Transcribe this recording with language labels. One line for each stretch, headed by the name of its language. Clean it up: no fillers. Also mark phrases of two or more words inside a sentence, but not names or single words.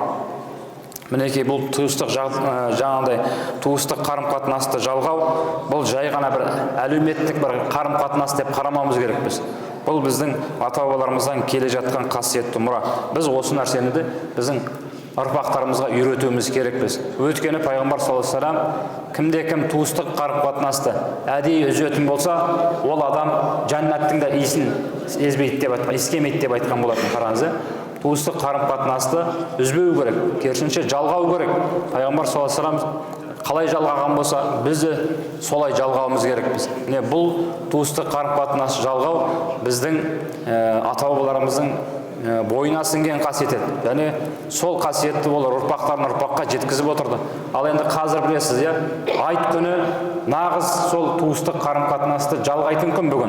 Kazakh: Мінекей бұл туыстық жаңағыдай туыстық қарым-қатынасты жалғау, бұл жай ғана бір әлеуметтік бір қарым-қатынас деп қарамауымыз керекпіз. Бұл біздің ата-бабаларымыздан келе жатқан қасиетті мұра. Біз осы нәрсені де біздің ұрпақтарымызға үйретуіміз керекпіз. Өйткені пайғамбар
Arabic: صلى الله عليه وسلم
Kazakh: кімде-кім туыстық қарым-қатынасты әдейі үзетін болса, ол адам жәннаттың да иісін иіскемейді деп айтқан болатын. Қараңыз, туыстық қарым-қатынасты үзбеу керек, керісінше жалғау керек. Пайғамбар
Arabic: صلى الله عليه وسلم
Kazakh: қалай жалғаған болса, біз де солай жалғауымыз керекпіз. Бұл туыстық қарым-қатынасты жалғау біздің ата-бабаларымыздың бойына сіңген қасиет еді. Яғни сол қасиетті олар ұрпақтарын ұрпаққа жеткізіп отырды. Ал енді қазір білесіз, айт күні нағыз сол туыстық қарым-қатынасты жалғайтын күн бүгін.